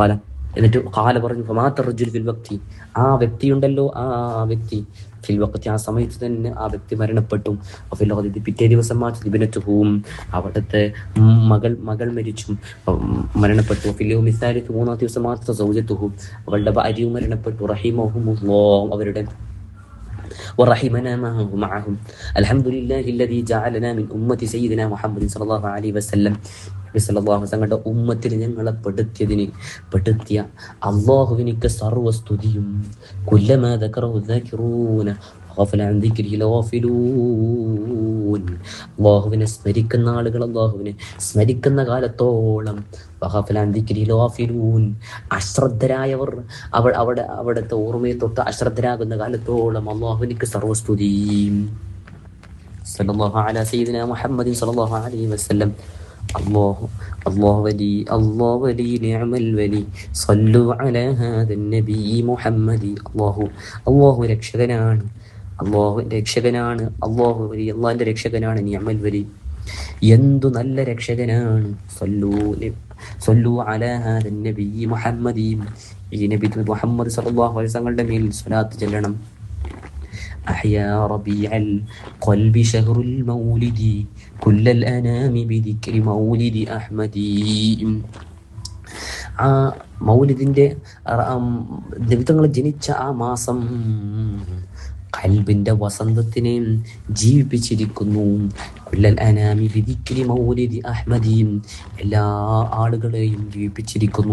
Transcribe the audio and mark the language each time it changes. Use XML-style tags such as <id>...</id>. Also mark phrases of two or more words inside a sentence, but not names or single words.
<ml>ഫഖാല എന്നിട്ട് കാല പറഞ്ഞു</ml> <ar>فمات الرجل في الوقت,</ar> <ml>ആ വ്യക്തിയുണ്ടല്ലോ, ആ വ്യക്തി</ml> <ar>في الوقت,</ar> <ml>ആ സമയത്ത് തന്നെ ആ വ്യക്തി മരണപ്പെട്ടു. പിറ്റേ ദിവസം ഇബ്നത്തുഹും, അവിടുത്തെ മകൾ മരിച്ചു, മരണപ്പെട്ടു. മൂന്നാം ദിവസം മാത്രം സൗജത്തുഹും, അവളുടെ ഭാര്യയും മരണപ്പെട്ടു.</ml> <ar>رحمهم الله, അവരുടെ ورحمنا معهم الحمد لله الذي جعلنا من أمة سيدنا محمد صلى الله عليه وسلم.</ar> <ml>തങ്ങളുടെ ഉമ്മത്തിൽ ഞങ്ങളെ പെടുത്തിയ അള്ളാഹുവിനിക്ക് സർവസ്തുതിയും.</ml> <ar>كلما ذكره الذاكرون وغفل عن ذكره الغافلون.</ar> <ml>അള്ളാഹുവിനെ സ്മരിക്കുന്ന ആളുകൾ അള്ളാഹുവിനെ സ്മരിക്കുന്ന കാലത്തോളം</ml> <ar>وغفل عن ذكره الغافلون,</ar> <ml>അശ്രദ്ധരായവർ അവിടുത്തെ ഓർമ്മയെ തൊട്ട് അശ്രദ്ധരാകുന്ന കാലത്തോളം അള്ളാഹുവിനിക്ക് സർവസ്തുതി.</ml> <ar>صلى الله على سيدنا محمد صلى الله عليه وسلم. الله ولي نعم الولي صلوا على هذا النبي محمد.</ar> <ml>അല്ലാഹു രക്ഷകനാണ്, അല്ലാഹുവിന്റെ രക്ഷകനാണ്.</ml> <ar>نعم الولي,</ar> <ml>എന്തു നല്ല രക്ഷകനാണ്.</ml> <ar>صلوا على هذا النبي محمد,</ar> <ml>ഈ നബി മുഹമ്മദ്</ml> <ar>صلى الله عليه وسلم</ar> <ml>മേൽ സ്വലാത്ത് ചൊല്ലണം.</ml> <ar>أحيا ربيع القلب شهر المولد كل الأنام بذكر مولد أحمد.</ar> <ml>ആ മൗലിദിന്റെ നിമിത്തങ്ങൾ ജനിച്ച ആ മാസം ഖൽബിന്റെ വസന്തത്തിനെ ജീവിപ്പിച്ചിരിക്കുന്നു.</ml> <ar>كل الأنام بذكر مولد أحمد,</ar> <ml>എല്ലാ ആളുകളെയും ജീവിപ്പിച്ചിരിക്കുന്നു.</ml>